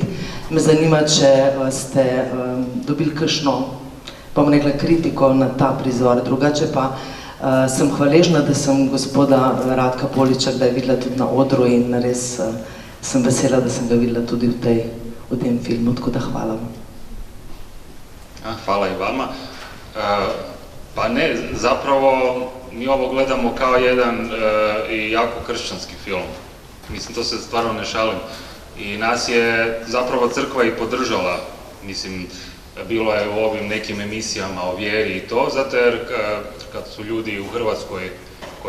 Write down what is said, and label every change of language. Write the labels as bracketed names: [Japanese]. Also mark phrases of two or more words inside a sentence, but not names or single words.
[Slovenian] Me zanima, če ste dobili kakšno, pa bom rekla, kritiko na ta prizor. Drugače pa sem hvaležna, da sem gospoda Ratka Poliča kdaj videla tudi na odru in res sem vesela, da sem ga videla tudi v tem filmu, tako da hvala vam. [Croatian] Hvala i vama. Pa ne, zapravo mi ovo gledamo kao jedan i jako kršćanski film. Mislim, to se stvarno ne šalim. I nas je zapravo crkva i podržala, mislim, bilo je u ovim nekim emisijama o vjeri i to, zato jer kad su ljudi u Hrvatskoj koji